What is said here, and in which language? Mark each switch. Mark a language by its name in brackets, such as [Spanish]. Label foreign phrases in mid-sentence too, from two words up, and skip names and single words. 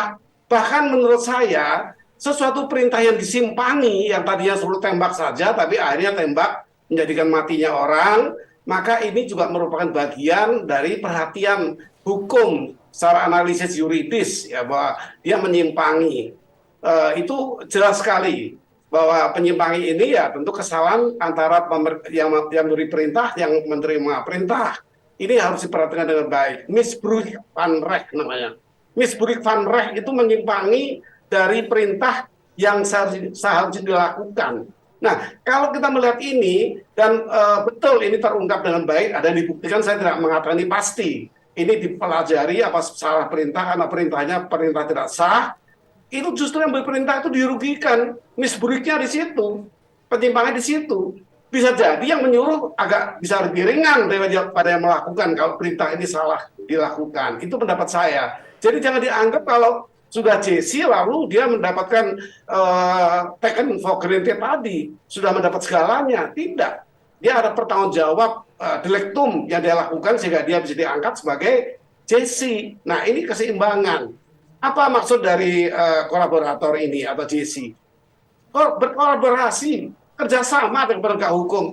[Indonesian] Bahkan menurut saya, sesuatu perintah yang disimpangi, yang tadinya suruh tembak saja, tapi akhirnya tembak menjadikan matinya orang, maka ini juga merupakan bagian dari perhatian hukum secara analisis yuridis, ya, bahwa dia menyimpangi. Itu jelas sekali bahwa penyimpangi ini ya tentu kesalahan antara yang memberi perintah, yang menerima perintah. Ini harus diperhatikan dengan baik. [Dutch] Misbruik van Recht namanya. Misbruik van Recht [Indonesian] itu menyimpangi dari perintah yang seharusnya dilakukan. Nah, kalau kita melihat ini, dan betul ini terungkap dengan baik, ada yang dibuktikan, saya tidak mengatakan ini pasti. Ini dipelajari apa salah perintah, karena perintah tidak sah, itu justru yang berperintah itu dirugikan. Misbruiknya di situ, penyimpangan di situ. Bisa jadi yang menyuruh agak bisa lebih ringan daripada yang melakukan kalau perintah ini salah dilakukan. Itu pendapat saya. Jadi jangan dianggap kalau sudah JC lalu dia mendapatkan [English] taken for granted [Indonesian] tadi, sudah mendapat segalanya. Tidak. Dia ada pertanggung jawab delektum yang dia lakukan sehingga dia bisa diangkat sebagai JC. Nah, ini keseimbangan. Apa maksud dari kolaborator ini atau JC? Berkolaborasi, kerjasama dengan penegak hukum.